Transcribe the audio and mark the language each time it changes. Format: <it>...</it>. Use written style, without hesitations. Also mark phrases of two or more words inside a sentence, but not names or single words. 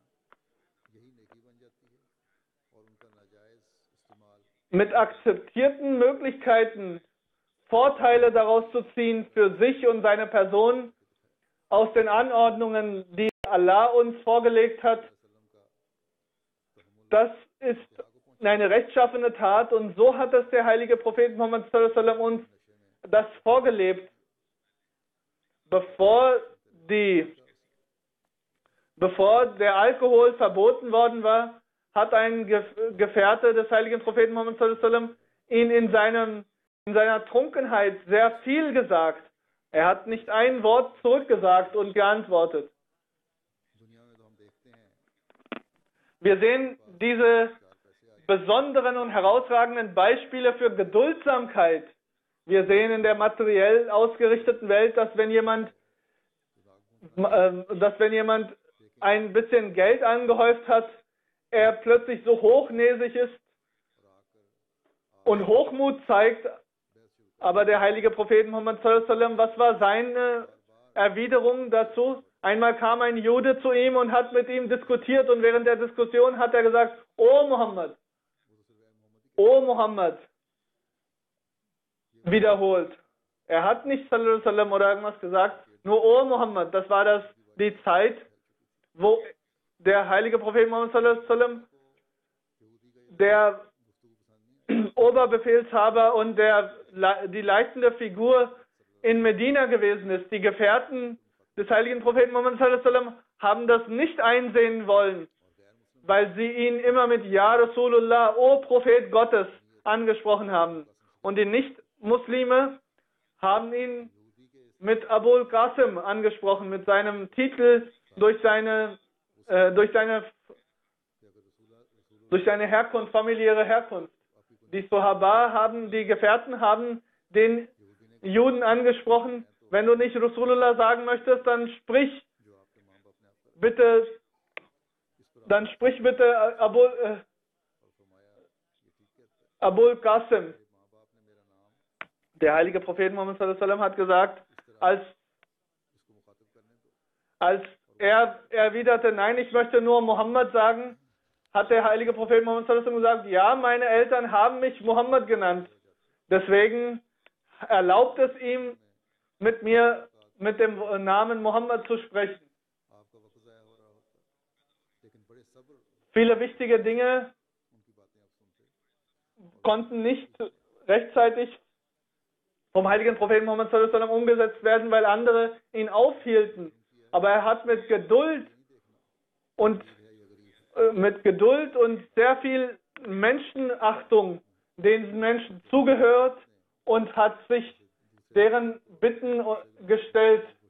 <de>Mit akzeptierten Möglichkeiten Vorteile daraus zu ziehen für sich und seine Person aus den Anordnungen, die Allah uns vorgelegt hat, das ist eine rechtschaffene Tat und so hat es der heilige Prophet Muhammad</de> <ar>صلى الله عليه وسلم</ar> <de>uns das vorgelebt. Bevor der Alkohol verboten worden war, hat ein Gefährte des heiligen Propheten Muhammad</de> <ar>صلى الله عليه وسلم</ar> <de>ihn in seiner Trunkenheit sehr viel gesagt. Er hat nicht ein Wort zurückgesagt und geantwortet. Wir sehen diese besonderen und herausragenden Beispiele für Geduldsamkeit. Wir sehen in der materiell ausgerichteten Welt, dass wenn jemand ein bisschen Geld angehäuft hat, er plötzlich so hochnäsig ist und Hochmut zeigt. Aber der heilige Prophet Muhammad</de> <ar>صلى الله عليه وسلم,</ar> <de>was war seine Erwiderung dazu? Einmal kam ein Jude zu ihm und hat mit ihm diskutiert und während der Diskussion hat er gesagt, O Muhammad, wiederholt. Er hat nicht</de> <ar>صلى الله عليه وسلم</ar> <de>oder irgendwas gesagt, nur O Muhammad. Das war die Zeit, wo der heilige Prophet Muhammad</de> <ar>صلى الله عليه وسلم,</ar> <de>der Oberbefehlshaber und die leitende Figur in Medina gewesen ist. Die Gefährten des heiligen Propheten Muhammad</de> <ar>صلى الله عليه وسلم</ar> <de>haben das nicht einsehen wollen, weil sie ihn immer mit</de> <ar>يا رسول الله,</ar> <de>O Prophet Gottes, angesprochen haben. Und die Nicht-Muslime haben ihn mit Abul Qasim angesprochen, mit seinem Titel durch seine Herkunft, familiäre Herkunft. Die Sahaba die Gefährten haben den Juden angesprochen, wenn du nicht Rasulullah sagen möchtest, dann sprich bitte Abul Qasim. Der heilige Prophet Muhammad</de> <ar>صلى الله عليه وسلم</ar> <de>hat gesagt, als er erwiderte, nein, ich möchte nur Muhammad sagen, hat der heilige Prophet Muhammad</de> <ar>صلى الله عليه وسلم</ar> <de>gesagt, ja, meine Eltern haben mich Muhammad genannt. Deswegen erlaubt es ihm, mit dem Namen Muhammad zu sprechen. Viele wichtige Dinge konnten nicht rechtzeitig vom heiligen Propheten Muhammad</de> <ar>صلى الله عليه وسلم</ar> <de>umgesetzt werden, weil andere ihn aufhielten. Aber er hat mit Geduld und sehr viel Menschenachtung den Menschen zugehört und hat sich deren Bitten gestellt.</de>